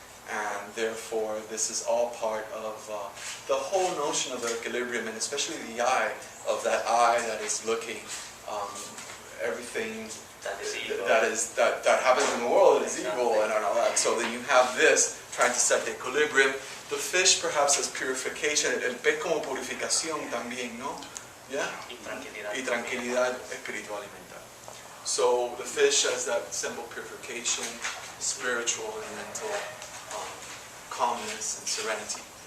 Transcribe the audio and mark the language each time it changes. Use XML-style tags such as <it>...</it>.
<en>And therefore, this is all part of the whole notion of the equilibrium, and especially the eye, of that eye that is looking everything That is evil. that happens in the world is evil and all that. So then you have this trying to set the equilibrium. The fish perhaps as purification,</en> <es>el pez como purificación también, ¿no? Yeah? Y tranquilidad. Y tranquilidad espiritual y mental.</es> <en>So the fish has that symbol purification, spiritual and mental calmness and serenity.</en>